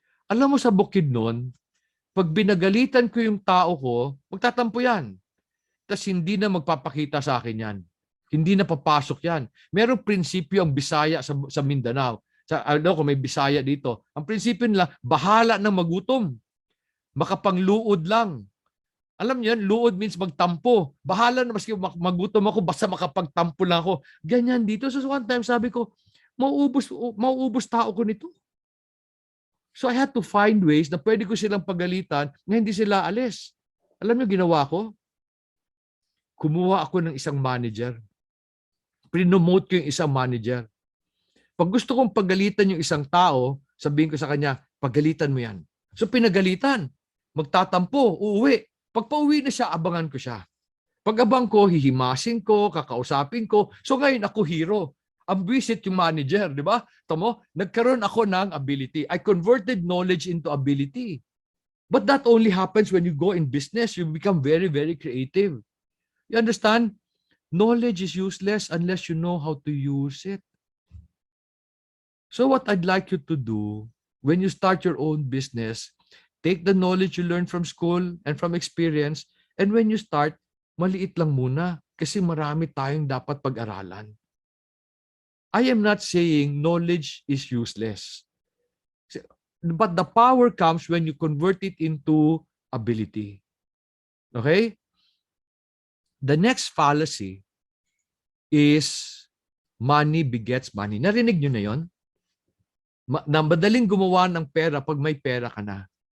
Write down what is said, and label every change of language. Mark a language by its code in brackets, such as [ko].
[tl] Alam mo sa bukid nun, pag binagalitan ko yung tao ko, magtatampo yan. Tapos hindi na magpapakita sa akin yan. Hindi na papasok yan. Merong prinsipyo ang Bisaya sa Mindanao. Kung may Bisaya dito. Ang prinsipyo nila, bahala ng magutom. Makapangluod lang. Alam niyo yan, luod means magtampo. Bahala na maski magutom ako, basta makapagtampo lang ako. Ganyan dito. So one time sabi ko, mauubos tao ko nito. [en] So I had to find ways [tl] na pwede ko silang pagalitan na hindi sila alis. Alam niyo ginawa ko? Kumuha ako ng isang manager. Prinomote ko yung isang manager. Pag gusto kong pagalitan yung isang tao, sabihin ko sa kanya, pagalitan mo yan. So pinagalitan. Magtatampo, uuwi. Pag pauwi na siya, abangan ko siya. Pag abang ko, hihimasin ko, kakausapin ko. So ngayon ako hero. Ang visit yung manager, di ba? Tamo, nagkaroon ako ng ability. [en] I converted knowledge into ability. But that only happens when you go in business. You become very, very creative. You understand? Knowledge is useless unless you know how to use it. So what I'd like you to do when you start your own business, take the knowledge you learned from school and from experience, and when you start, [tl] maliit lang muna kasi marami tayong dapat pag-aralan. [en] I am not saying knowledge is useless. But the power comes when you convert it into ability. Okay? The next fallacy is money begets money. [tl] Narinig nyo na yon? Na madaling gumawa ng pera pag may pera ka na.